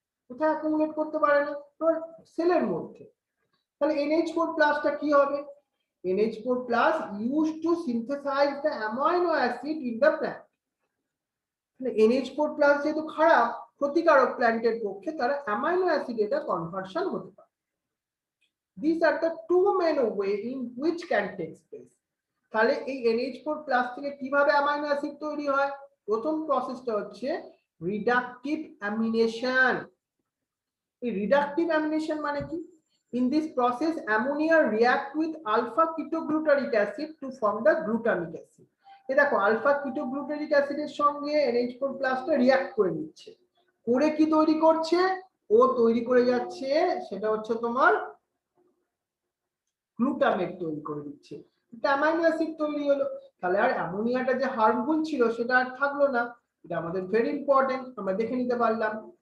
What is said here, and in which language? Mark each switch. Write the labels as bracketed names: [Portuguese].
[Bangla] কোথায় অ্যাকুমুলেট করতে পারে না? সেলের মধ্যে। তাহলে NH4 প্লাসটা কি হবে? [English] NH4 plus used to synthesize the amino acid in the plant. [Bangla] NH4 plus যেহেতু খারাপ, ক্ষতিকারক প্ল্যান্টের পক্ষে, তারা অ্যামাইনো অ্যাসিড এটা কনভার্সন হতে পারে। [English] These are the two main way in which can take place. [Bangla] তাহলে এই NH4 plus থেকে কিভাবে অ্যামাইনো অ্যাসিড তৈরি হয়? প্রথম প্রসেসটা হচ্ছে রিডাকটিভ অ্যামিনেশন। এই রিডাকটিভ অ্যামিনেশন মানে কি? [English] In this process, ammonia react with alpha ketoglutarate acid to form the glutamic acid. [Bangla] এই দেখো আলফা কিটোগ্লুটারিক অ্যাসিডের সঙ্গে NH4 প্লাসটা রিঅ্যাক্ট করে নিচ্ছে, করে কি তৈরি করছে? ও তৈরি করে যাচ্ছে, সেটা হচ্ছে তোমার গ্লুটামেট তৈরি করে দিচ্ছে, এটা অ্যামাইনো অ্যাসিড তৈরি হলো। তাহলে আর অ্যামোনিয়াটা যে হার্মফুল ছিল সেটা আর থাকলো না। এটা আমাদের ভেরি ইম্পর্টেন্ট, আমরা দেখে নিতে পারলাম।